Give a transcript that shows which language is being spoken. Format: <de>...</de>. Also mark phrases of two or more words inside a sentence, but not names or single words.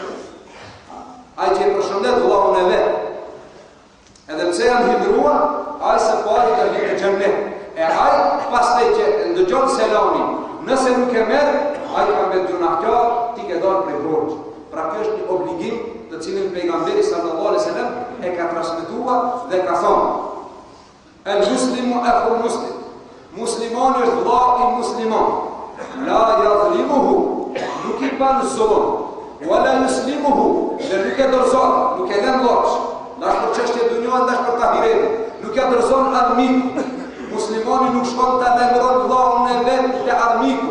<sq>Ai që i përshëndet vllahun e vet. Edhe pse janë hidhruar, ai së pari do hije në xhenet. E ai pastaj që ndëgjon selamin, nëse nuk e merr, ai ka me gjunahtar, ti ke dalë prej borxhit. Pra kjo është një obligim të cilin pejgamberi</sq> <ar>صلى الله عليه وسلم</ar> <sq>e ka transmetuar dhe ka thonë:</sq> <ar>المسلم أخو المسلم.</ar> <sq>Muslimani është vëlla i musliman.</sq> <ar>لا يظلمه,</ar> <sq>nuk i bën zullum.</sq> <ar>ولا يسلمه,</ar> <sq>dhe nuk e dorëzon, nuk e lën lloç. Dash për çështje dunjore, dash për tahiret. Nuk e dorëzon armiku. Muslimani nuk shkon ta ndërron vllahun e vet te armiku.</sq>